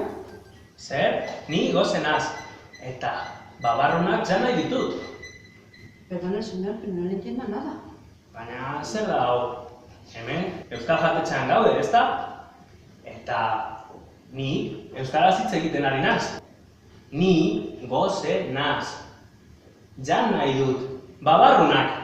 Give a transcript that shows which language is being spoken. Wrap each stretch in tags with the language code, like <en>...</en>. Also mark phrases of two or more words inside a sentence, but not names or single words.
<eu>Zer, ni gozenaz. Eta babarrunak jan nahi ditut.</eu> <es>Perdone, señor, pero no le entiendo nada.</es> <eu>Baina zer da hau? Hemen, euskal jatetxean gaude, ezta? Eta ni euskaraz hitz egiten ari naz. Ni gozenaz. Jan nahi dut. Babarrunak.</eu>